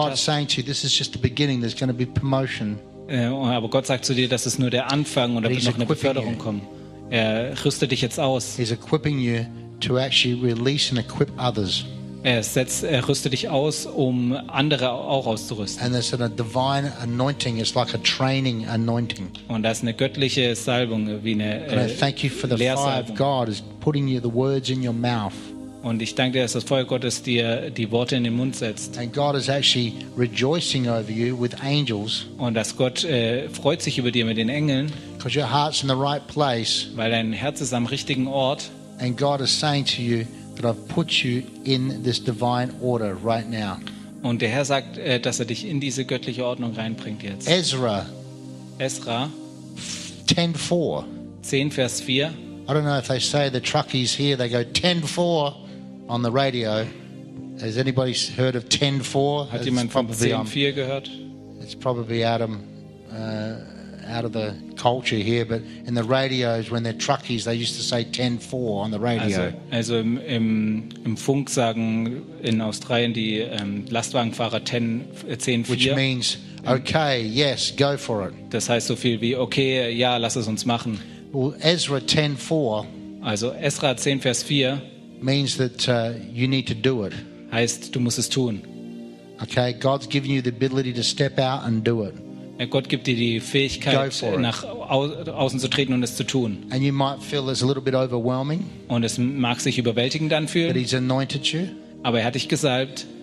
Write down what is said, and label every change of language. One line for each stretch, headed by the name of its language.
English: But God's saying to you, this is just the beginning. There's going to be promotion.
German: Aber Gott sagt zu dir, das ist nur der Anfang und da wird noch eine Beförderung kommen. Er rüstet dich jetzt aus.
English: He's equipping you to actually release and equip others.
German: Er rüstet dich aus, um andere auch auszurüsten.
English: And there's a divine anointing. It's like a training anointing.
German: Und das ist eine göttliche Salbung, wie eine Lehrsalbung.
English: And I thank you for the fire of God is putting you the words in your mouth.
German: Und ich danke dir, dass das Feuer Gottes dir die Worte in den Mund setzt.
English: And God is actually rejoicing over you with angels.
German: Und dass Gott freut sich über dir mit den Engeln.
English: Because your heart's in the right place.
German: Weil dein Herz ist am richtigen Ort.
English: And God is saying to you that I've put you in this divine order right now.
German: Und der Herr sagt, dass dich in diese göttliche Ordnung reinbringt jetzt.
English: Ezra
German: 10:4. 10 Vers 4.
English: I don't know if they say the truckies here, they go 10:4. On the radio, has anybody heard of 10:4?
German: Hat jemand von 10:4 gehört?
English: It's probably out of the culture here, but in the radios, when they're truckies, they used to say 10:4 on the radio.
German: Also im Funk sagen in Australien die Lastwagenfahrer 10:4.
English: Which means okay, yes, go for it.
German: Das heißt so viel wie okay, ja, lass es uns machen.
English: Well, Ezra 10:4.
German: Also Ezra 10 Vers 4.
English: Means that you need to do it.
German: Heißt, du musst es tun.
English: Okay, God's giving you the ability to step out and do it.
German: Gott gibt dir die Fähigkeit, nach außen zu treten und es zu tun.
English: And you might feel it's a little bit overwhelming.
German: Und es mag sich überwältigend anfühlen.
English: But he's anointed you.
German: Aber er hat dich gesalbt.